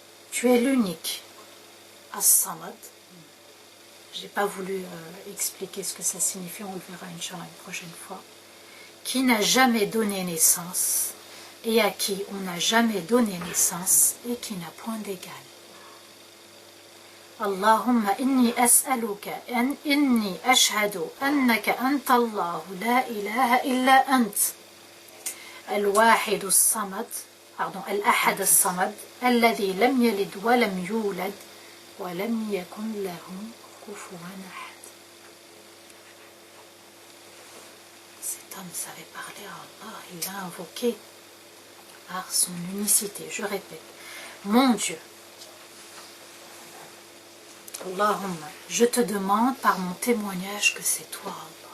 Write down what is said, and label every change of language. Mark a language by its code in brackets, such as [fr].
[fr] Tu es l'unique. As-Samad. Je n'ai pas voulu expliquer ce que ça signifie, on le verra Inch'Allah une prochaine fois. Qui n'a jamais donné naissance et à qui on n'a jamais donné naissance et qui n'a point d'égal. [ar] اللهم إني أسألك إني أشهد أنك أنت الله لا إله إلا أنت الواحد الصمد الأحد الصمد الذي لم يلد ولم يولد ولم يكن له كفوا أحد. [fr] Cet homme savait parler à Allah, il l'a invoqué par son unicité. Je répète, mon Dieu, Allahumma, je te demande par mon témoignage que c'est toi, Allah.